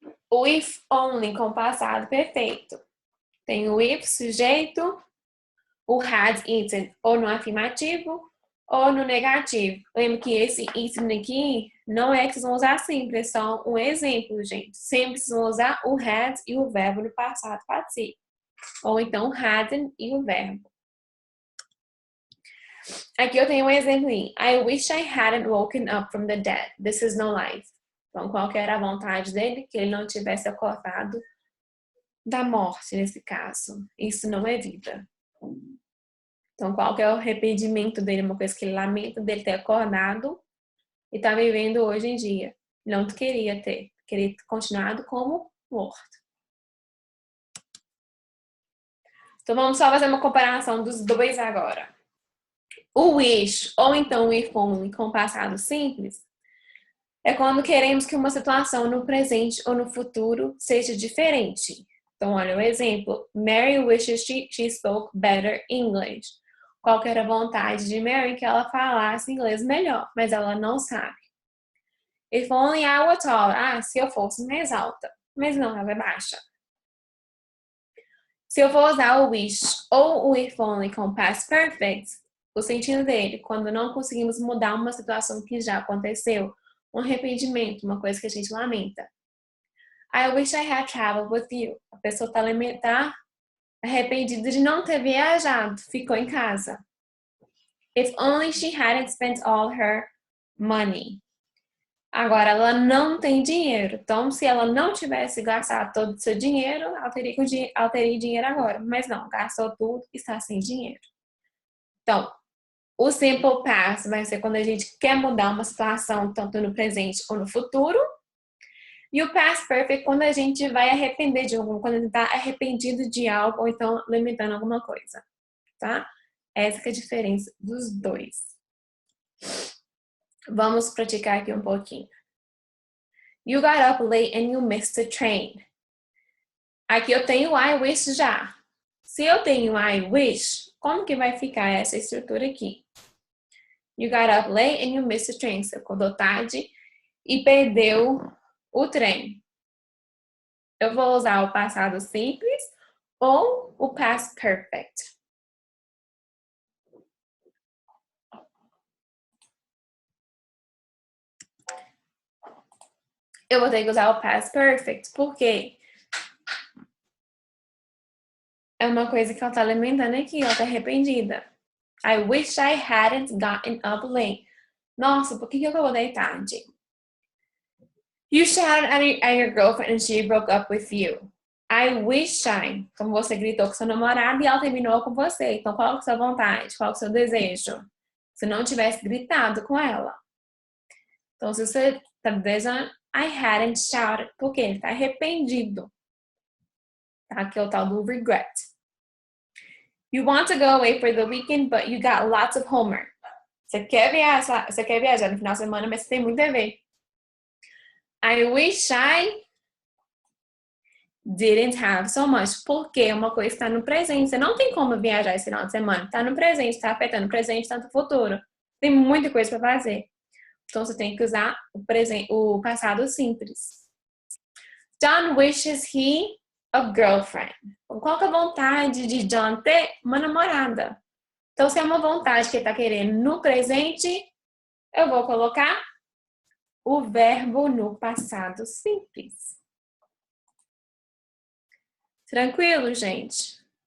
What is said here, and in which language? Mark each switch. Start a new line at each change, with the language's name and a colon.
Portuguese: O if only com passado perfeito. Tem o if, sujeito, o had eaten ou no afirmativo ou no negativo. Lembra que esse eaten aqui não é que vocês vão usar sempre, é só um exemplo, gente. Sempre vocês vão usar o had e o verbo no passado particípio. Ou então hadn't e o verbo. Aqui eu tenho um exemplo.
English: I wish I hadn't woken up from the dead. This is no life.
Portuguese: Então, qual que era a vontade dele? Que ele não tivesse acordado da morte, nesse caso. Isso não é vida. Então, qual que é o arrependimento dele? Uma coisa que ele lamenta dele ter acordado e tá vivendo hoje em dia. Não queria ter continuado como morto. Então, vamos só fazer uma comparação dos dois agora. O wish, ou então o if only com passado simples, é quando queremos que uma situação no presente ou no futuro seja diferente. Então, olha o exemplo.
English: Mary wishes she spoke better English.
Portuguese: Qual que era a vontade de Mary? Que ela falasse inglês melhor, mas ela não sabe.
English: If only I were taller.
Portuguese: Se eu fosse mais alta. Mas não, ela é baixa. Se eu for usar o wish ou o if only com past perfect, o sentido dele, quando não conseguimos mudar uma situação que já aconteceu, um arrependimento, uma coisa que a gente lamenta.
English: I wish I had traveled with you.
Portuguese: A pessoa tá arrependida de não ter viajado, ficou em casa.
English: If only she hadn't spent all her money.
Portuguese: Agora, ela não tem dinheiro. Então, se ela não tivesse gastado todo o seu dinheiro, ela teria dinheiro agora. Mas não, gastou tudo e está sem dinheiro. Então, o simple past vai ser quando a gente quer mudar uma situação, tanto no presente ou no futuro. E o past perfect quando a gente vai arrepender de algo, quando a gente está arrependido de algo ou então limitando alguma coisa, tá? Essa que é a diferença dos dois. Vamos praticar aqui um pouquinho.
English: You got up late and you missed the train.
Portuguese: Aqui eu tenho I wish já. Se eu tenho I wish, como que vai ficar essa estrutura aqui?
English: You got up late and you missed the train.
Portuguese: Você acordou tarde e perdeu o trem. Eu vou usar o passado simples ou o past perfect. Eu vou ter que usar o past perfect, porque é uma coisa que ela tá alimentando aqui, ela tá arrependida.
English: I wish I hadn't gotten up late.
Portuguese: Nossa, por que eu acordei tarde?
English: You shouted at your girlfriend and she broke up with you. I wish I.
Portuguese: Como você gritou com seu namorado e ela terminou com você. Então, qual é a sua vontade? Qual é o seu desejo? Se não tivesse gritado com ela. Então, se você tá desejando,
English: I hadn't shouted.
Portuguese: Por quê? Ele está arrependido. Tá? Aqui é o tal do regret.
English: You want to go away for the weekend, but you got lots of homework.
Portuguese: Você quer viajar no final de semana, mas você tem muito dever.
English: I wish I didn't have so much.
Portuguese: Porque uma coisa está no presente. Você não tem como viajar esse final de semana. Está no presente, está afetando o presente, tanto o futuro. Tem muita coisa para fazer. Então, você tem que usar o passado simples.
English: John wishes he a girlfriend.
Portuguese: Qual que é a vontade de John ter uma namorada? Então, se é uma vontade que ele está querendo no presente, eu vou colocar o verbo no passado simples. Tranquilo, gente?